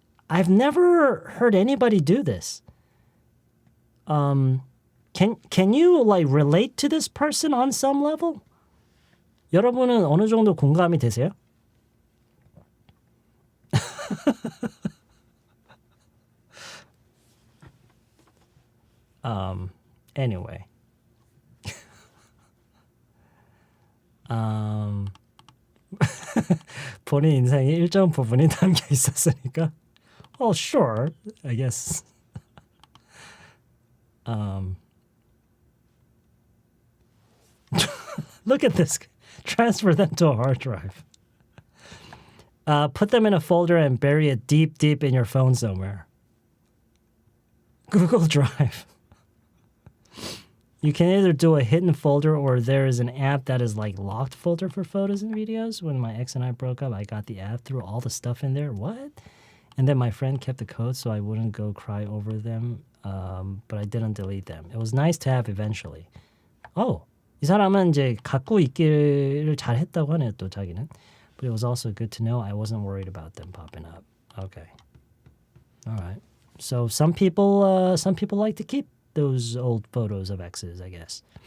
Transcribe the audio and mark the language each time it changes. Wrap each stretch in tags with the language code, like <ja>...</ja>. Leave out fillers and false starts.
<en>I've never heard anybody do this. Can you like relate to this person on some level?</en> <ko>여러분은 어느 정도 공감이 되세요?</ko> <en>Anyway.</en> <ko>본인 인생에 일정 부분이 담겨 있었으니까.</ko> <en>Oh, sure, I guess. Look at this. Transfer them to a hard drive. Put them in a folder and bury it deep, deep in your phone somewhere. Google Drive. You can either do a hidden folder or there is an app that is like locked folder for photos and videos. When my ex and I broke up, I got the app, threw all the stuff in there. What? And then my friend kept the code so I wouldn't go cry over them. But I didn't delete them. It was nice to have eventually.</en> <ko>이 사람은 이제 갖고 있기를 잘 했다고 하네요, 또 자기는.</ko> <en>But it was also good to know I wasn't worried about them popping up. Okay. All right. So some people like to keep those old photos of exes, I guess.</en>